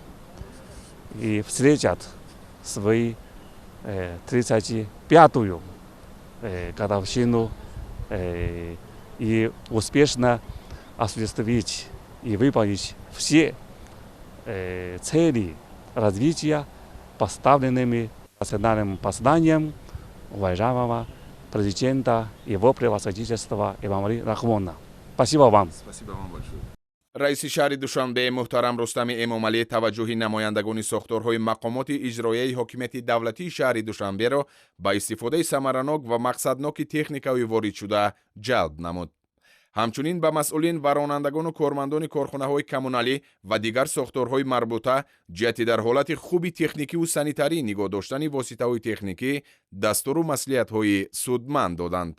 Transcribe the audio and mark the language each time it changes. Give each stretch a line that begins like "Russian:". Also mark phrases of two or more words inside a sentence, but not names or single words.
Russian: и встретят свою 35-ю годовщину и успешно осуществить и выполнить все цели развития, поставленными национальным посланием уважаемого президента его превосходительства Эмомали Рахмона. Спасибо вам. Спасибо вам большое.
Tajik: раиси шаҳри Душанбе муҳтарам Рустами Эмомалӣ таваҷҷӯҳи намояндагони сохторҳои мақомоти иҷроияи ҳокимияти давлатии шаҳри Душанберо ба истифодаи самаранок ва мақсадноки техникаҳои воридшуда ҷалб намуд. ҳамчунин ба масъулин ва ронандагону кормандони корхонаҳои коммуналӣ ва дигар сохторҳои марбута ҷиҳати дар ҳолати хуби техникиву санитарӣ нигоҳ доштани воситаҳои техникӣ дастуру маслиҳатҳои судманд доданд.